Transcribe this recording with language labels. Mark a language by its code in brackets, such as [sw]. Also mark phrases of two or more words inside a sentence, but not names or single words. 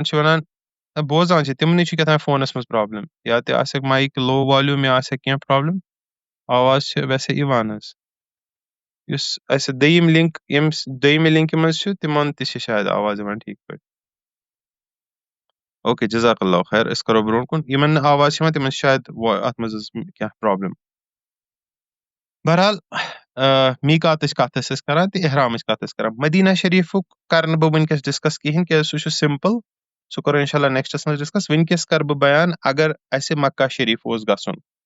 [ks] چھِ وَنان بوزان چھِ تِمنٕے چھُ کیٛاہ تام فونس منٛز پرابلِم یا تہِ آسٮ۪کھ [en] mic low volume [ks] یا آسٮ۪کھ کینٛہہ پرابلِم آواز چھِ ویسے یِوان حظ یُس اَسہِ دوٚیِم لِنک ییٚمِس دوٚیمہِ لِنکہِ منٛز چھُ تِمن تہِ چھِ شاید آواز یِوان ٹھیٖک پٲٹھۍ اوکے [ar] جزاک اللہ خیر [ks] اس کرو برون کن یمن آواز چھِ یِوان تِمن چھِ شاید اتھ منٛز کینٛہہ پرابلم بہرحال میقاتٕچ کتھ ٲسۍ أسۍ کران تہٕ احرامٕچ کتھ ٲسۍ کران مدینہ شریفُک کرٕ نہٕ بہٕ وٕنکیٚس ڈسکس کِہینۍ کیازِ سُہ چھُ سمپل سُہ کرو [ar] انشاء اللہ [ks] نیکسٹس منٛز ڈسکس وٕنکیٚس کرٕ بہٕ بیان اگر اسہِ مکہ شریف اوس گژھُن